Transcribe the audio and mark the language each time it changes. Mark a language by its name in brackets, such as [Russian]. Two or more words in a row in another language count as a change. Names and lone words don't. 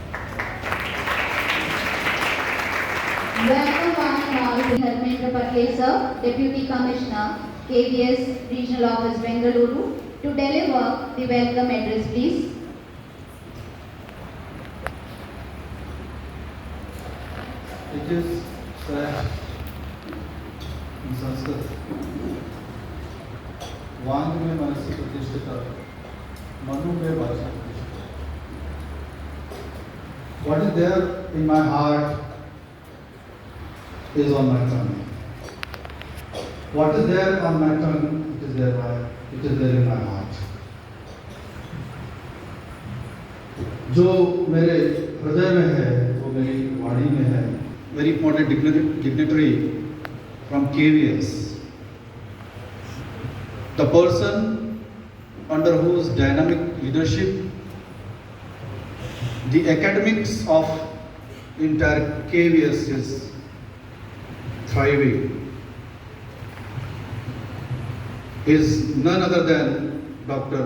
[English] Welcome one and all to Dharmendra Patle, sir, Deputy Commissioner, KVS Regional Office, Bengaluru, to deliver the welcome address, please. It is said in Sanskrit, [Sanskrit] वांग में मनस्य प्रतिष्ठिता, मनु में वाचा प्रतिष्ठिता. [English] What is there in my heart is on my tongue. What is there on my tongue, it is there in my heart. [Hindi] जो मेरे हृदय में है वो मेरी वाणी में है. [English] Very important dignitary from KVS. The person under whose dynamic leadership the academics of entire KVS is thriving is none other than Dr.